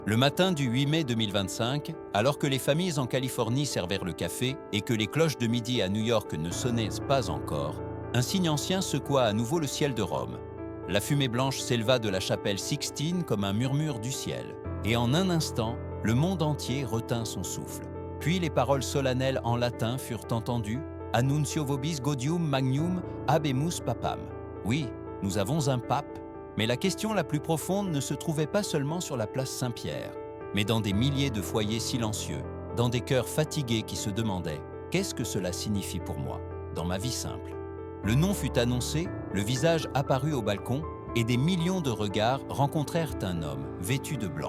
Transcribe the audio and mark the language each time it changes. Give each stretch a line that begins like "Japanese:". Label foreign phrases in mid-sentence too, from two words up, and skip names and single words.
French: Le matin du 8 mai 2025, alors que les familles en Californie servaient le café et que les cloches de midi à New York ne sonnaient pas encore, un signe ancien secoua à nouveau le ciel de Rome. La fumée blanche s'éleva de la chapelle Sixtine comme un murmure du ciel, et en un instant, le monde entier retint son souffle. Puis les paroles solennelles en latin furent entendues «
Latin: Annuncio vobis gaudium magnum habemus papam ».
French: Oui, nous avons un pape, mais la question la plus profonde ne se trouvait pas seulement sur la place Saint-Pierre, mais dans des milliers de foyers silencieux, dans des cœurs fatigués qui se demandaient « Qu'est-ce que cela signifie pour moi, dans ma vie simple ?» Le nom fut annoncé, le visage apparut au balcon, et des millions de regards rencontrèrent un homme vêtu de blanc.